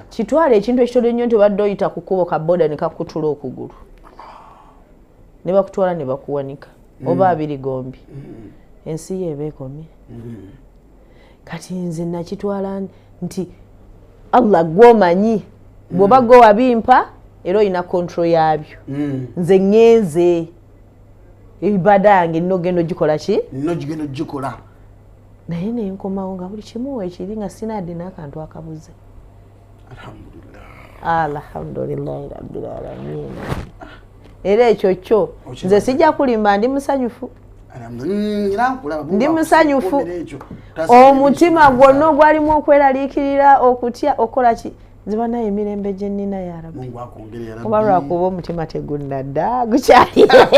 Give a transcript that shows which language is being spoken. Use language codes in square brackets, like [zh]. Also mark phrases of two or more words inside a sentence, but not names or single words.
[lg] kitwala ekintu ekitole nnyo nti obadde oyita ku kkubo ka boda ne kakutula okugulu ne bakutwala ne bakuwanika oba abirigombi ensi ye ebeekomye kati nze nakitwala nti Allah gwomanyi bw'oba gwe wabimpa era olina kontrol yabyo nze ŋŋenze ibada yange nina ogenda ogikola ki nina ogenda ogikola naye nenkomawo nga buli kimu ekiri nga sinaadde n'akantu akabuze [ar] الحمد لله رب العالمين [lg] era ekyo kyo nze sijja kulimba ndi musanyufu ndi musanyufu omutima gwonna ogwalimu okweraliikirira okutya okola ki nziba naye emirembe gye nnina ya rabbi oba lwakuba omutima tegunnadda gukyali